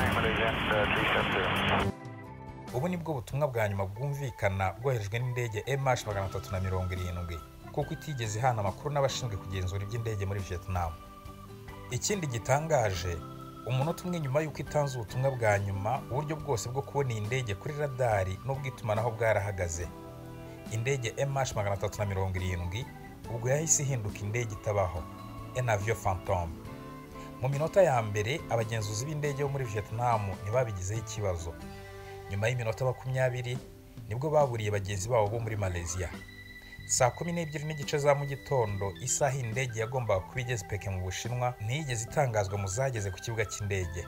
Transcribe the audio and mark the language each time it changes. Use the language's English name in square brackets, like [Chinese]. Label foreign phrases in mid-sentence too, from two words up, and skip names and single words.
[Kinyarwanda] Ubu nibwo butumwa bwa nyuma bwumvikana bwoherejwe n'indege MH370 kuko itigeze ihana amakuru n'abashinzwe kugenzura iby'indege muri Vietnam. Ikindi gitangaje, umunota umwe nyuma y'uko itanze ubutumwa bwa nyuma, uburyo bwose bwo kubona iyi ndege kuri radari n'ubwitumanaho bwarahagaze. Indege MH370 ubwo yahise ihinduka indege itabaho, [French] un avion fantôme. [Kinyarwanda] Mu minota ya mbere abagenzuzi b'indege bo muri Vietnam ntibabigizeho ikibazo. Nyuma y'iminota 20 nibwo baburiye bagenzi babo bo muri Malaysia. Saa 12 n'igice za mu gitondo isaha indege yagombaga kuba igeze Peking mu Bushinwa ntiyigeze itangazwa mu zageze ku kibuga cy'indege.